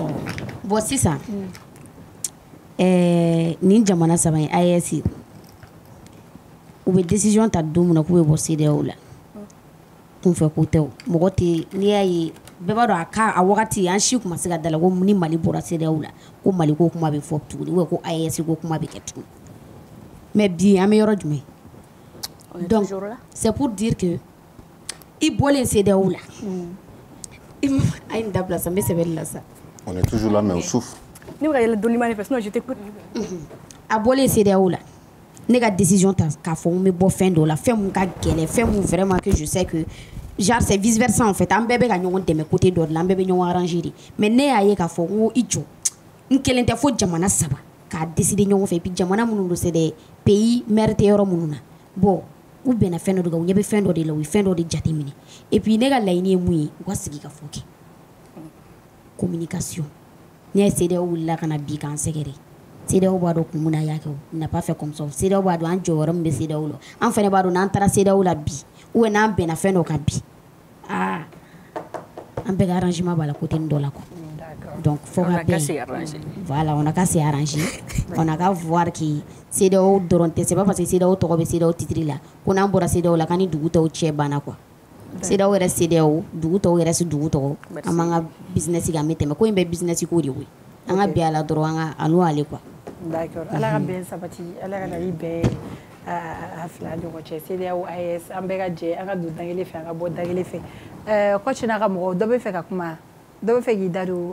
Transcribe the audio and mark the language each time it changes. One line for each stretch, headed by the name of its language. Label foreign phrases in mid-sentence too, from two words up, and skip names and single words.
Bambara: Bon sisan nin jamana saba in AES u bɛ décision ta don min na k'u bɛ bɔ CEDEAO la. Kunfɛ ko tɛ o mɔgɔ tɛ n'i y'a ye bɛɛ b'a dɔn a wagati an si kuma se ka da la ko ni Mali bɔra CEDEAO la ko Mali ko kuma bɛ fɔ tuguni ou ko AES ko kuma bɛ kɛ tuguni mais bi an bɛ yɔrɔ jumɛn
French: donc c'est pour dire que
Bambara: i bɔlen CEDEAO la a ye nin dabila sa n bɛ sɛbɛnni la sa.
French: On est toujours là mais on souffre.
Bambara: Ne bɛ ka yɛlɛ Dolima de fɛ
French: sinon je t'écoute.
Bambara: A bɔlen CEDEAO la ne ka décision ta k'a fɔ n bɛ bɔ fɛn dɔ la fɛn mun ka gɛlɛn fɛn mun
French: vraiment que je sais que genre c'est vice versa en fait
Bambara: an bɛɛ bɛ ka ɲɔgɔn dɛmɛ côté dɔ de la an bɛɛ bɛ ɲɔgɔn arranger de mais ne y'a ye k'a fɔ n ko i jɔ n kelen tɛ fo jamana saba k'a décider ɲɔgɔn fɛ et puis jamana minnu don
French: c'est des pays maire
Bambara: tɛ yɔrɔ minnu na bon u bɛnna fɛn dɔ de kan u ɲɛ bɛ fɛn dɔ de la u ye fɛn dɔ de jateminɛ
French: et puis
Bambara: ne ka laɲini ye mun ye u ka sigi ka fɔ kɛ communication ne ye CEDEAO wulila ka na bi k'an sɛgɛrɛ CEDEAO b'a dɔn kun mun na y'a kɛ o
French: n'a pas fait comme ça
Bambara: CEDEAO b'a dɔn an jɔyɔrɔ min bɛ CEDEAO la an fana b'a dɔn n'an taara CEDEAO la bi
French: ou bien
Bambara: n'an bɛnna fɛn dɔ kan bi an bɛɛ ka arrangement b'a la côté dɔ la
French: quoi donc faut
Bambara: ka bɛn
French: voilà on a qu'à se arranger on a qu'à voir que
Bambara: CEDEAO dɔrɔn tɛ
French: c'est pas parce que
Bambara: CEDEAO tɔgɔ bɛ CEDEAO titre la ko n'an bɔra CEDEAO la k'an ni dugu tɔw cɛ banna quoi CEDEAO yɛrɛ CEDEAO dugu tɔw yɛrɛ si dugu tɔgɔ an b'an ka business kɛ an bɛ tɛmɛ ko in bɛ business ko de ye an ka bɛn a la dɔrɔn an ka n'o ale quoi.
French: D'accord.
Bambara: Ala ka bɛn sabati ala ka na i bɛn a fila ɲɔgɔn cɛ CEDEAO AES an bɛɛ ka jɛ an ka don dangele fɛ an ka bɔ dangele fɛ Coach n'a ka mɔgɔw dɔ bɛ fɛ ka kuma dɔ bɛ fɛ k'i da don